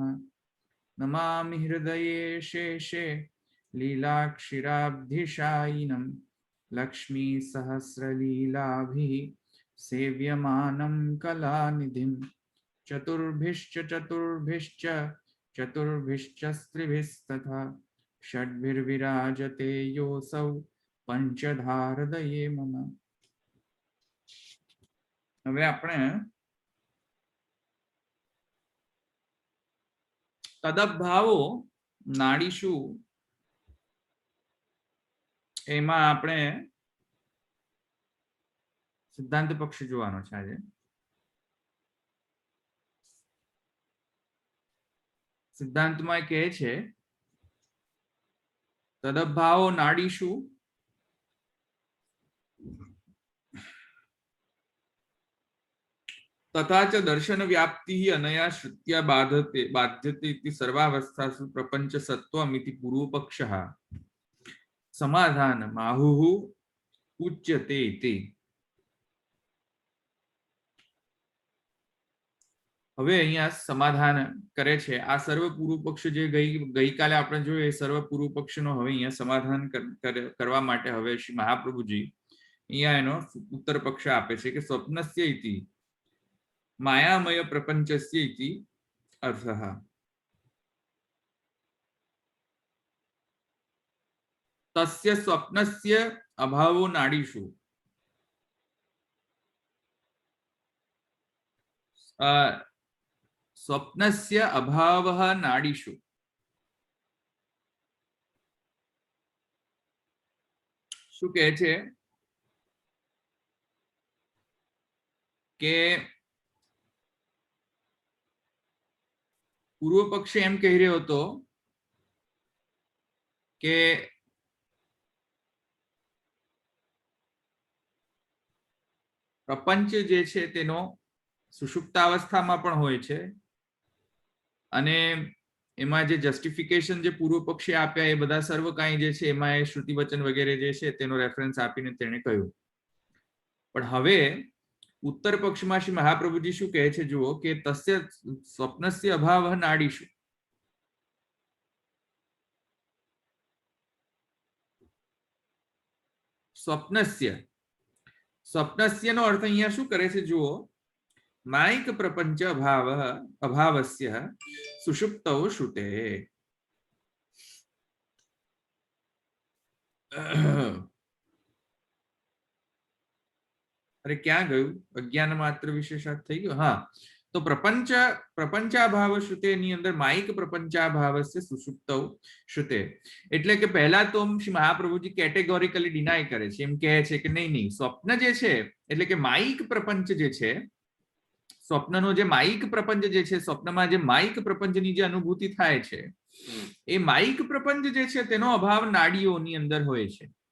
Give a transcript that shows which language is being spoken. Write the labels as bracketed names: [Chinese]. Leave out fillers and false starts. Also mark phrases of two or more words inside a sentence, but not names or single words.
[Sanskrit] नमामि हृदये शेषे लीलाक्षिराब्धिशायिनं लक्ष्मीसहस्रलीलाभिः सेव्यमानं कलानिधिं चतुर्भिश्च स्त्रिभिस्तथा षड्भिर्विराजते योऽसौ पंचधारदये मम। [Gujarati] હવે આપણે [Sanskrit] तदभावो नाडीषु [Gujarati] એમાં આપણે સિદ્ધાંત પક્ષ જોવાનો છે આજે। સિદ્ધાંતમાં કહે છે તદભાવો નાડીશું [Sanskrit] तथा च दर्शन व्याप्ति अनया श्रुत्या बाध्यते इति सर्वावस्थासु प्रपंच सत्वमिति पूर्व पक्षः समाधान माहुः उच्यते इति। [Gujarati] હવે અહીંયા સમાધાન કરે છે। આ સર્વ પૂર્વ પક્ષ જે ગઈકાલે આપણે જોયું એ સર્વ પૂર્વ પક્ષનો હવે અહીંયા સમાધાન કરવા માટે હવે શ્રી મહાપ્રભુજી અહીંયા એનો ઉત્તર પક્ષ આપે છે કે [Sanskrit] स्वप्नस्य इति मायामय प्रपंचस्य इति अर्थः। तस्य स्वप्नस्य अभावो नाडीषु स्वप्नस्य अभावः नाडीषु [Gujarati] શું કહે છે કે પૂર્વ પક્ષે એમ કહી રહ્યો હતો કે પ્રપંચ જે છે તેનો સુષુપ્તાવસ્થામાં પણ હોય છે અને એમાં જે જસ્ટિફિકેશન જે પૂર્વ પક્ષે આપ્યા એ બધા સર્વ કાંઈ જે છે એમાં એ શ્રુતિ વચન વગેરે જે છે તેનો રેફરન્સ આપીને તેણે કહ્યું। પણ હવે ઉત્તર પક્ષ માં શ્રી મહાપ્રભુજી શું કહે છે જુઓ કે [Sanskrit] तस्य स्वप्नस्य अभावः नाडीषु। [Gujarati] સ્વપ્નસ્ય નો અર્થ અહીંયા શું કરે છે જુઓ [Sanskrit] मायिक प्रपंच अभावस्य सुषुप्तौ श्रुते। [Hindi] अरे क्या [Gujarati] गયું અજ્ઞાન માત્ર વિશેષાર્થ થઈ ગયો। હા તો [Sanskrit] प्रपंचाभाव श्रुते [Gujarati] ની અંદર [Sanskrit] मायिक प्रपंचाभावस्य सुषुप्तौ श्रुते [Gujarati] એટલે કે પહેલા તો શ્રી મહાપ્રભુજી [English] categorically deny [Gujarati] કરે છે, એમ કહે છે કે નહીં સ્વપ્ન જે છે એટલે કે માયિક પ્રપંચ જે છે સ્વપ્નનો જે માયિક પ્રપંચ જે છે સ્વપ્નમાં જે માયિક પ્રપંચની જે અનુભૂતિ થાય છે એ માયિક પ્રપંચ જે છે તેનો અભાવ નાડીઓની અંદર હોય છે।